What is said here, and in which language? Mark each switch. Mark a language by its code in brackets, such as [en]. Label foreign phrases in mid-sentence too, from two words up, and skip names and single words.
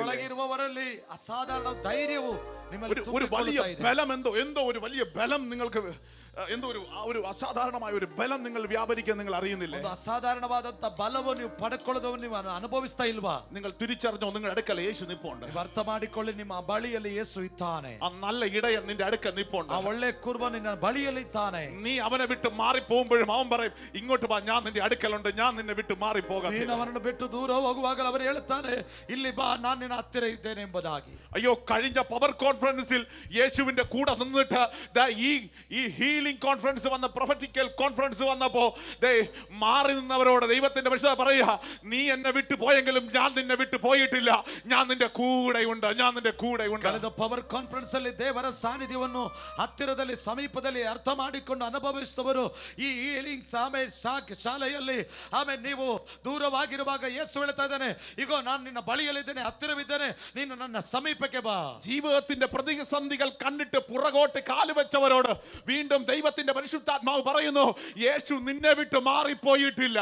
[kn] ಒಳಗಿರುವವರಲ್ಲಿ ಅಸಾಧಾರಣ ಧೈರ್ಯವು ನಿಮ್ಮಲ್ಲಿ [ml] ഒരു വലിയ [kn] ತುಂಬಿಕೊಳ್ಳುತ್ತಾ ಇದೆ. [ml] ബലം, എന്തോ ഒരു വലിയ ബലം നിങ്ങൾക്ക്, എന്തോ ഒരു അസാധാരണമായ ഒരു ബലം നിങ്ങൾ വ്യാപരിക്കാൻ നിങ്ങൾ അറിയുന്നില്ല. [kn] ಒಂದು ಅಸಾಧಾರಣವಾದಂತ ಬಲವನ್ನು ನೀವು ಪಡೆದುಕೊಳ್ಳೋದನ್ನು ನೀವು ಅನುಭವಿಸ್ತಾ ಇಲ್ವಾ? [ml] നിങ്ങൾ തിരിച്ചറിഞ്ഞോ, നിങ്ങളുടെ അടുക്കൽ യേശു നിപ്പുണ്ട്. [kn] ನೀವು ಅರ್ಥ ಮಾಡಿಕೊಳ್ಳಿ, ನಿಮ್ಮ ಬಳಿಯಲ್ಲಿ ಯೇಸು ಇದ್ದಾನೆ. [ml] ആ നല്ല ഇടയൻ നിന്റെ അടുക്കൽ നിപ്പുണ്ട്. [kn] ಆ ಒಳ್ಳೆ ಕುರುಬನು ನಿನ್ನ ಬಳಿಯಲ್ಲಿ ಇದ್ದಾನೆ. [ml] നീ അവനെ വിട്ട് മാറി പോകുമ്പോഴും അവൻ പറയും, ഇങ്ങോട്ട് വാ, ഞാൻ നിന്റെ അടുക്കലുണ്ട്, ഞാൻ നിന്നെ വിട്ട് മാറി പോകാം. [kn] ನೀನು ಅವನನ್ನು ಬಿಟ್ಟು ದೂರ ಹೋಗುವಾಗ ಅವರು ಹೇಳುತ್ತಾನೆ, ಇಲ್ಲಿ ಬಾ, ನಾನು ನಿನ್ನ ಹತ್ತಿರ ಇದ್ದೇನೆ ಎಂಬುದಾಗಿ. [ml] അയ്യോ, കഴിഞ്ഞ [en] power conference [ml] യേശുവിന്റെ കൂടെ നിന്നിട്ട് ഈ [en] healing healing conference [ml] വന്ന [en] prophetical conference [ml] വന്നപ്പോ മാറി നിന്നവരോട് ദൈവത്തിന്റെ പരിശുദ്ധ പറയുക, നീ എന്നെ വിട്ടു പോയെങ്കിലും ഞാൻ നിന്നെ വിട്ടു പോയിട്ടില്ല, ഞാൻ നിന്റെ കൂടെയുണ്ട്, ഞാൻ നിന്റെ കൂടെയുണ്ട്. [kn] ಕಳೆದ [en] power conference [kn] ಅಲ್ಲಿ ದೇವರ ಸಾನ್ನಿಧ್ಯವನ್ನು ಹತ್ತಿರದಲ್ಲಿ ಸಮೀಪದಲ್ಲಿ ಅರ್ಥ ಮಾಡಿಕೊಂಡು ಅನುಭವಿಸಿದವರು ಈ ಹೀಲಿಂಗ್ ಶಾಲೆಯಲ್ಲಿ ಆಮೇಲೆ ನೀವು ದೂರವಾಗಿರುವಾಗ ಯೇಸು ಹೇಳ್ತಾ ಇದ್ದಾನೆ, ಈಗ ನಾನು ನಿನ್ನ ಬಳಿಯಲ್ಲಿದ್ದೇನೆ, ಹತ್ತಿರವಿದ್ದೇನೆ, ನೀನು ನನ್ನ ಸಮೀಪಕ್ಕೆ ಬಾ. [ml] ജീവിതത്തിന്റെ പ്രതിസന്ധികൾ കണ്ടിട്ട് പുറകോട്ട് കാലുവെച്ചവരോട് വീണ്ടും ദൈവത്തിന്റെ പരിശുദ്ധാത്മാവ് പറയുന്നു, യേശു നിന്നെ വിട്ട് മാറിപ്പോയിട്ടില്ല.